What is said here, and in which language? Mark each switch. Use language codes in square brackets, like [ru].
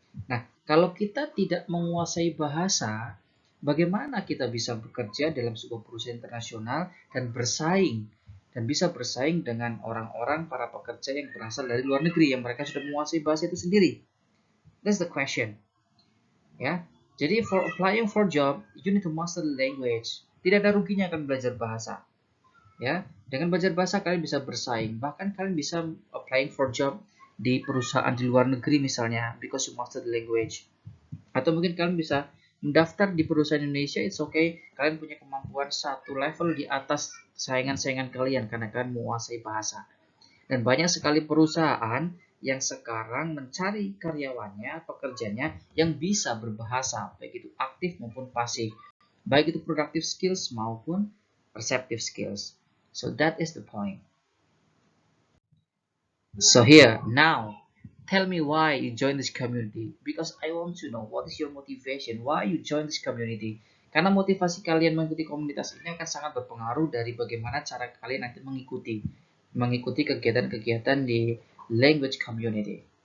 [id] Nah, kalau kita tidak menguasai bahasa, bagaimana kita bisa bekerja dalam sebuah perusahaan internasional dan bisa bersaing dengan orang-orang para pekerja yang berasal dari luar negeri yang mereka sudah menguasai bahasa itu sendiri? [en] That's the question. Ya. Jadi for applying for job, you need to master the language. [id] Tidak ada ruginya akan belajar bahasa. Ya, dengan belajar bahasa kalian bisa bersaing, bahkan kalian bisa [en] applying for job [id] di perusahaan di luar negeri misalnya, [en] because you master the language. [id] Atau mungkin kalian bisa mendaftar di perusahaan Indonesia, [en] it's okay, [id] kalian punya kemampuan satu level di atas saingan-saingan kalian karena kalian menguasai bahasa. Dan banyak sekali perusahaan yang sekarang mencari karyawannya, pekerjanya yang bisa berbahasa, baik itu aktif maupun pasif, baik itu productive skills maupun perceptive skills. [en] So that is the point. So here, now, tell me why you join this community, because I want to know what is your motivation, why you join this community. [id] Karena motivasi kalian mengikuti komunitas ini akan sangat berpengaruh dari bagaimana cara kalian nanti mengikuti kegiatan-kegiatan di language community.